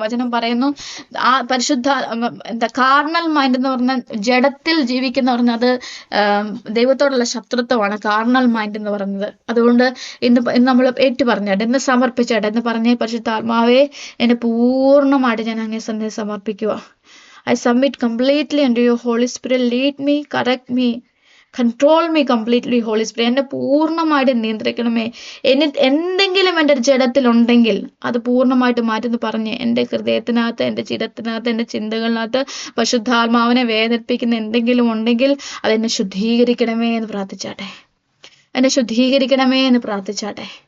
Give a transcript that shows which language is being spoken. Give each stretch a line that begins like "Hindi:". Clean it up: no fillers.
Malayalam: വചനം പറയുന്നു, ആ കാർണൽ മൈൻഡ് എന്ന് പറഞ്ഞാൽ ജഡത്തിൽ ജീവിക്കുന്ന പറഞ്ഞാൽ അത് ദൈവത്തോടുള്ള ശത്രുത്വമാണ് കാർണൽ മൈൻഡ് എന്ന് പറയുന്നത്. അതുകൊണ്ട് ഇന്ന് നമ്മൾ ഏറ്റു പറഞ്ഞാട്ടെ, ഇന്ന് സമർപ്പിച്ചാട്ടെ, എന്ന് പറഞ്ഞേ പരിശുദ്ധാത്മാവേ, എന്നെ പൂർണ്ണമായിട്ട് ഞാൻ അങ്ങേ സന്നിധിയിൽ സമർപ്പിക്കുക.
English: I submit completely under your Holy Spirit. Lead me, correct me, control me completely Holy Spirit.
Malayalam: എന്നെ പൂർണ്ണമായിട്ട് നിയന്ത്രിക്കണമേ. എന്തെങ്കിലും എൻ്റെ ജഡത്തിലുണ്ടെങ്കിൽ അത് പൂർണ്ണമായിട്ട് മാറ്റുന്നു പറഞ്ഞ്, എൻ്റെ ഹൃദയത്തിനകത്ത്, എൻ്റെ ചിരത്തിനകത്ത്, എൻ്റെ ചിന്തകളിനകത്ത് പരിശുദ്ധാത്മാവിനെ വേദനിപ്പിക്കുന്ന എന്തെങ്കിലും ഉണ്ടെങ്കിൽ അതെന്നെ ശുദ്ധീകരിക്കണമേ എന്ന് പ്രാർത്ഥിച്ചാട്ടെ.